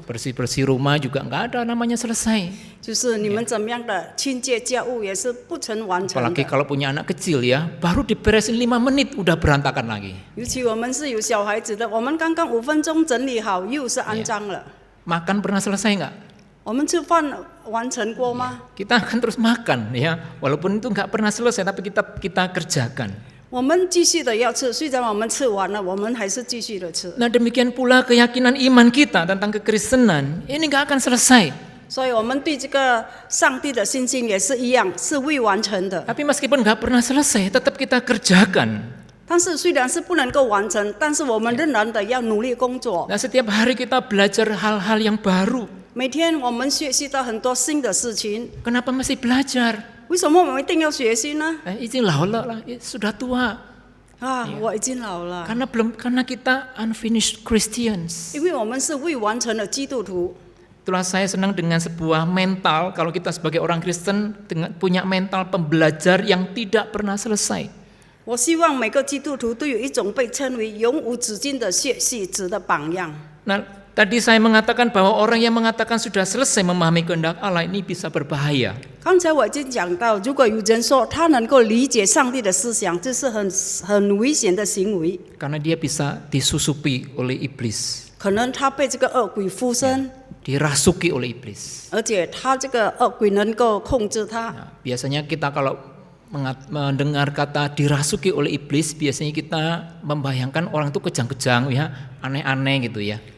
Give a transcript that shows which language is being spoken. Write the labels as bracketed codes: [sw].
[id] Bersih-bersih rumah juga nggak ada namanya selesai. [zh] 就是你们怎么样的清洁家务也是不曾完成 [id] Apalagi [zh] 的。 [id] kalau punya anak kecil ya, baru diberesin 5 menit udah berantakan lagi. [zh] 尤其我们是有小孩子的，我们刚刚5分钟整理好，又是肮脏了。 [id] Makan pernah selesai nggak? [zh] 我们吃饭完成过吗？ [id] Kita akan terus makan ya, walaupun itu nggak pernah selesai, tapi kita kerjakan. [zh] 我们继续的要吃，虽然我们吃完了，我们还是继续的吃。 [id] Nah demikian pula keyakinan iman kita tentang kekristenan, ini nggak akan selesai. [zh] 所以我们对这个上帝的信心也是一样，是未完成的。 [id] Tapi meskipun nggak pernah selesai, tetap kita kerjakan. [zh] 但是虽然是不能够完成，但是我们仍然的要努力工作。 [id] Nah, setiap hari kita belajar hal-hal yang baru. [zh] 每天我们学习到很多新的事情， [id] Kenapa masih belajar? [zh] 为什么我们一定要学习呢？ [id] Izin lah, sudah tua. [zh] 我已经老了， [id] Karena kita [en] unfinished Christians. [zh] 因为我们是未完成的基督徒。 [id] Itulah saya senang dengan sebuah mental, kalau kita sebagai orang Kristen punya mental pembelajar yang tidak pernah selesai. [zh] 我希望每个基督徒都有一种被称为永无止境的学习者的榜样。 [id] Nah, tadi saya mengatakan bahwa orang yang mengatakan sudah selesai memahami kehendak Allah ini bisa berbahaya. [zh] 刚才我已经讲到，如果有人说他能够理解上帝的思想，这是很危险的行为， [id] Karena dia bisa disusupi oleh iblis, [zh] 可能他被这个恶鬼附身， [id] dirasuki oleh iblis. [zh] 而且他这个恶鬼能够控制他。 [id] Nah, biasanya kita kalau mendengar kata dirasuki oleh iblis, biasanya kita membayangkan orang itu kejang-kejang ya, aneh-aneh gitu ya.